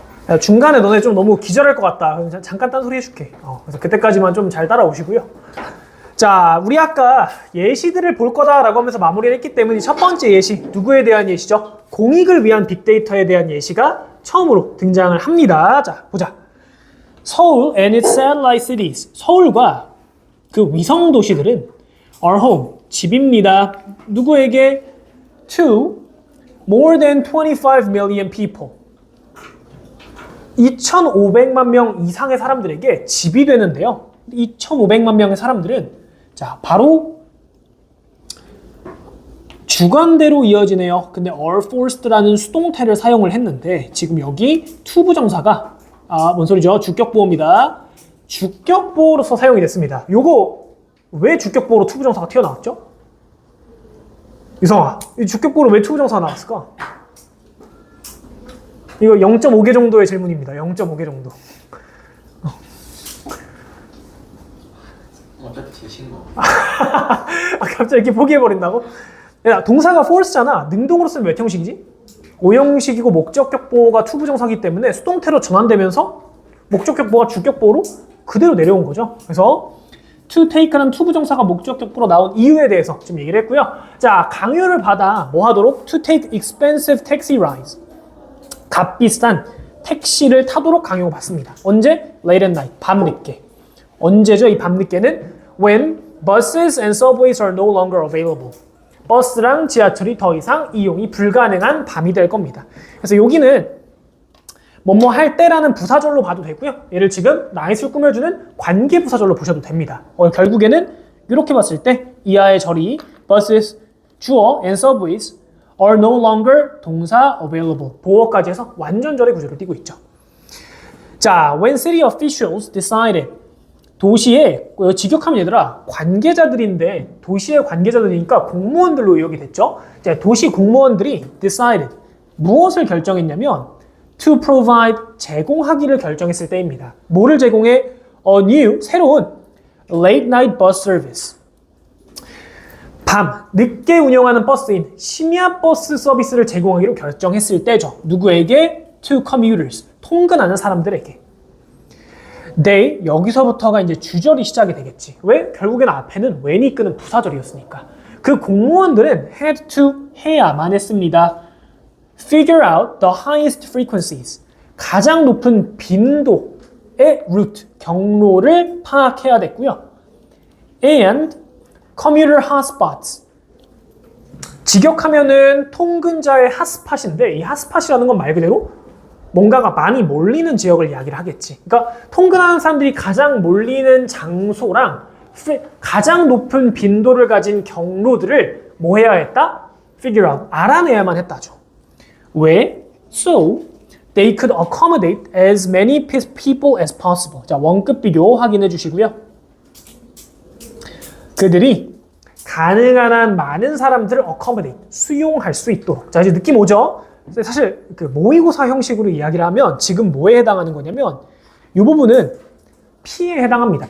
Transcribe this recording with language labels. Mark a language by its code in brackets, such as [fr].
[ko] 야, 중간에 너네 좀 너무 기절할 것 같다. 그럼 잠깐 딴소리 해줄게. 그래서 그때까지만 좀 잘 따라오시고요. 자, 우리 아까 예시들을 볼 거다라고 하면서 마무리를 했기 때문에 첫 번째 예시, 누구에 대한 예시죠? 공익을 위한 빅데이터에 대한 예시가 처음으로 등장을 합니다. 자, 보자. [en] 서울 and its satellite cities. [ko] 서울과 그 위성 도시들은 our home, 집입니다. 누구에게? [en] To more than 25 million people. [ko] 2,500만 명 이상의 사람들에게 집이 되는데요. 2,500만 명의 사람들은 자 바로 주관대로 이어지네요. 근데 are forced라는 수동태를 사용을 했는데 지금 여기 to 부정사가 뭔 소리죠? 주격보호입니다. 주격보호로서 사용이 됐습니다. 요거 왜 주격보호로 to 부정사가 튀어나왔죠? 유성아, 이 주격보호로 왜 to 부정사가 나왔을까? 이거 0.5개 정도의 질문입니다. 0.5개 정도. 어차피 제신 거. 갑자기 이렇게 포기해버린다고? 야, 동사가 force잖아. 능동으로 쓰면 몇 형식이지? 5형식이고 목적격 보호가 to 부정사기 때문에 수동태로 전환되면서 목적격 보호가 주격 보호로 그대로 내려온 거죠. 그래서 to take라는 to 부정사가 목적격 보호로 나온 이유에 대해서 좀 얘기를 했고요. 자, 강요를 받아 뭐 하도록? [en] To take expensive taxi rides. [ko] 값비싼 택시를 타도록 강요받습니다. 언제? [en] Late at night. [ko] 밤늦게. 언제죠? 이 밤늦게는 [en] when buses and subways are no longer available. [ko] 버스랑 지하철이 더 이상 이용이 불가능한 밤이 될 겁니다. 그래서 여기는 뭐뭐 할 때라는 부사절로 봐도 되고요. 얘를 지금 나잇을 꾸며주는 관계 부사절로 보셔도 됩니다. 결국에는 이렇게 봤을 때 이하의 절이 buses, 주어 [en] and subways are no longer [ko] 동사 available. 보어까지 해서 완전절의 구조를 띠고 있죠. 자, [en] when city officials decided [ko] 도시의 직역하면 얘들아 관계자들인데 도시의 관계자들이니까 공무원들로 의역이 됐죠. 자, 도시 공무원들이 decided 무엇을 결정했냐면 [en] to provide [ko] 제공하기를 결정했을 때입니다. 뭐를 제공해? [en] A new [ko] 새로운 [en] late night bus service. [ko] 밤 늦게 운영하는 버스인 심야 버스 서비스를 제공하기로 결정했을 때죠. 누구에게? [en] To commuters [ko] 통근하는 사람들에게. they 여기서부터가 이제 주절이 시작이 되겠지. 왜? 결국엔 앞에는 when이 이끄는 부사절이었으니까. 그 공무원들은 [en] had to [ko] 해야만 했습니다. [en] figure out the highest frequencies [ko] 가장 높은 빈도의 route 경로를 파악해야 됐고요. [en] and commuter hotspots [ko] 직역하면은 통근자의 핫스팟인데 이 핫스팟이라는 건 말 그대로 뭔가가 많이 몰리는 지역을 이야기를 하겠지. 그러니까 통근하는 사람들이 가장 몰리는 장소랑 가장 높은 빈도를 가진 경로들을 뭐 해야 했다? [en] figure out, [ko] 알아내야만 했다죠. 왜? [en] So they could accommodate as many people as possible. [ko] 자, 원급 비교 확인해 주시고요. 그들이 가능한 한 많은 사람들을 accommodate, 수용할 수 있도록. 자, 이제 느낌 오죠? 사실 그 모의고사 형식으로 이야기를 하면 지금 뭐에 해당하는 거냐면 이 부분은 P에 해당합니다.